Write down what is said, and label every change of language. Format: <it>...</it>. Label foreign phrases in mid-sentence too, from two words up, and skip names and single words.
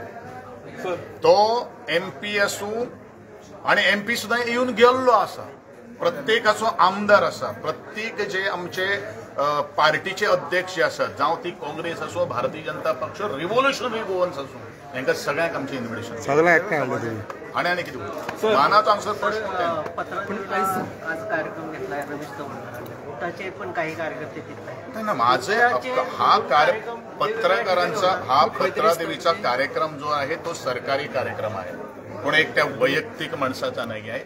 <kok>तो MP आसूं आनी MP सुद्दां येवन गेल्लो आसा. प्रत्येकाचो आमदार आसा. प्रत्येक जे आमचे पार्टीचे अध्यक्ष जे आसात, जावं ती काँग्रेस आसूं, भारतीय जनता पक्ष, रिव्होल्युशनरी गोवन्स आसूं, हांकां सगळ्यांक आमचें इन्व्हिटेशन. सगळ्यांक एकठांय हाडलें तुमी आनी कितें मानाचो हांगसर प्रश्न.</kok> <mr>आज कार्यक्रम घेतलाय रमेश चव्हाणांचे पण काही कार्यकर्ते तिथले. माझे हा पत्रकारांचा हा पत्रादेवीचा कार्यक्रम जो आहे तो सरकारी कार्यक्रम आहे, पण एक त्या वैयक्तिक माणसाचा नाही आहे.</mr>